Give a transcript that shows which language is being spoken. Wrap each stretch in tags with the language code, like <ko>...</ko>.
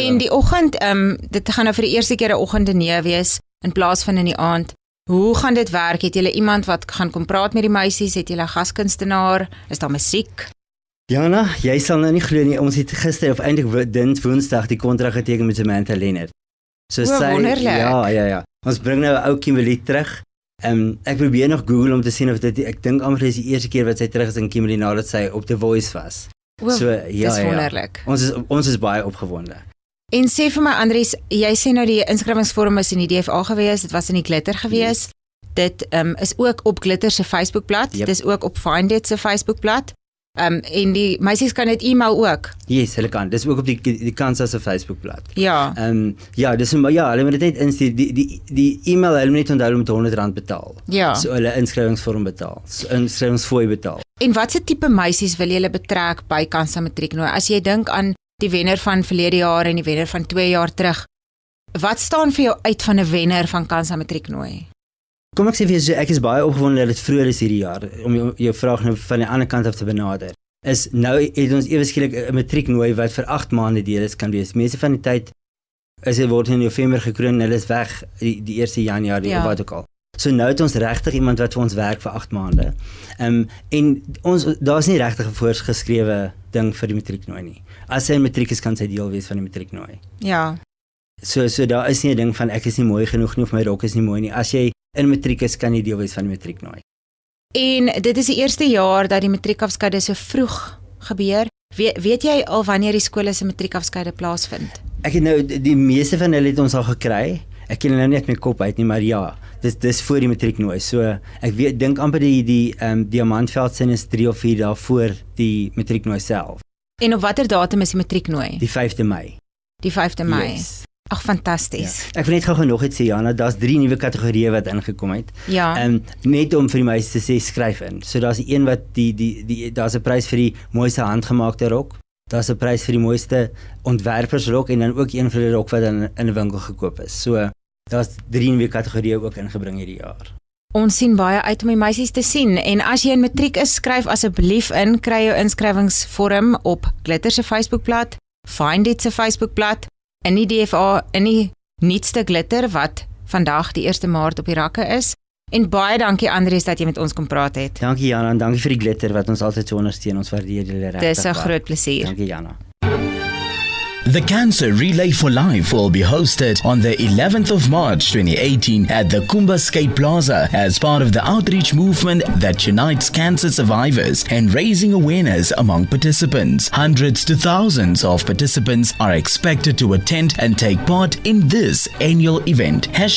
<af>En die oggend, dit gaan nou vir die eerste keer 'n oggenddineer wees in plaas van in die aand. Hoe gaan dit werk? Het julle iemand wat gaan kom praat met die meisies? Het julle 'n gaskunstenaar? Is daar musiek? Jana, jy sal nou nie glo nie, ons het gister of eintlik Woensdag die kontrak geteken met Samantha Leonard. So wonderlik. Ja. Ons bring nou 'n ou Kimberly terug. Ek probeer nog Google om te sien of dit ek dink amper is die eerste keer wat sy terug is in Kimberly nadat sy op The Voice was. Dis wonderlik. Ons is baie opgewonde. En sê vir my Andries, jy sê nou die inskrywingsvorm is in die DFA gewees, dit was in die Glitter gewees. Dit is ook op Glitter se Facebookblad, Dit is ook op FiND se Facebookblad. En die meisies kan dit e-mail ook. Yes, hulle kan. Dis ook op die Kansa se Facebookblad. Ja. Dis hulle moet dit net instuur. Die e-mail hulle moet net onthou om met R100 betaal. Ja. So hulle inskrywingsvorm betaal. So inskrywingsfooi betaal. En watse tipe meisies wil julle betrek by Kansa matrieknooi? As jy dink aan die wenner van verlede jaar en die wenner van 2 jaar terug, wat staan vir jou uit van 'n wenner van Kansa matrieknooi? Kom ek sê vir jou so, ek is baie opgewonde dat dit vroeër is hierdie jaar, om jou vraag nou van die ander kant af te benader. Is nou het ons ewe skielik 'n matrieknooi wat vir 8 maande deel is kan wees. Meeste van die tyd word in November gekroon en hulle is weg die 1 Januarie of wat ook al. So nou het ons regtig iemand wat vir ons werk vir 8 maande. En daar's nie regtig 'n voorgeskrewe ding vir die matrieknooi nie. As sy 'n matriek is, kan sy deel wees van die matrieknooi. Ja. So daar is nie 'n ding van ek is nie mooi genoeg nie of my rok is nie mooi nie. As jy in matriek is, kan jy deel wees van die matrieknooi. En dit is die eerste jaar dat die matriekafskeide so vroeg gebeur. Weet jy al wanneer die skole se matriekafskeide plaasvind? Ek het nou die meeste van hulle het ons al gekry. Ek ken nou net my kop uit nie, maar ja, dis voor die matrieknooi. So ek dink amper die Diamantveldsin is 3 of 4 dae voor die matrieknooi self. En op watter datum is die matrieknooi? Die 5de Mei. Die 5de Mei.</af> <en>Yes.</en> <af>Ag, fantasties. Ja. Ek wil net gou nog iets sê, Jana, daar's 3 nuwe kategorieë wat ingekom het. Ja. Net om vir die meisies te sê skryf in. So daar's een wat daar's 'n prys vir die mooiste handgemaakte rok. Daar's 'n prys vir die mooiste ontwerpersrok en dan ook een vir die rok wat in 'n winkel gekoop is. So daar's 3 nuwe kategorieë ook ingebring hierdie jaar. Ons sien baie uit om die meisies te sien en as jy in matriek is, skryf asseblief in, kry jou inskrywingsvorm op Glitter se Facebookblad, FiND se Facebookblad, in die DFA, in die nuutste Glitter wat vandag die 1 Maart op die rakke is. En baie dankie Andries dat jy met ons kom praat het. Dankie Jana en dankie vir die Glitter wat ons altyd so ondersteun. Ons waardeer julle regtig. Dis 'n groot plesier. Dankie Jana.</af> <en>The Cancer Relay for Life will be hosted on the 11th of March 2018 at the Kumba Skate Plaza as part of the outreach movement that unites cancer survivors and raising awareness among participants. Hundreds to thousands of participants are expected to attend and take part in this annual event.</en>